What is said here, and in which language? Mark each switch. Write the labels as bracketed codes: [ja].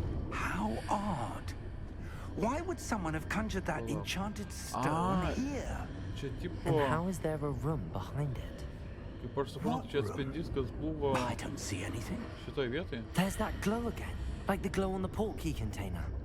[en] How odd. Why would someone have conjured that enchanted stone here? And how is there a room behind it? [lt] Kaip aš suprantu, čia atspindys, kas buvo [en] I don't see anything. [lt] šitoj vietoje. [en] There's that glow again, like the glow on the portkey container.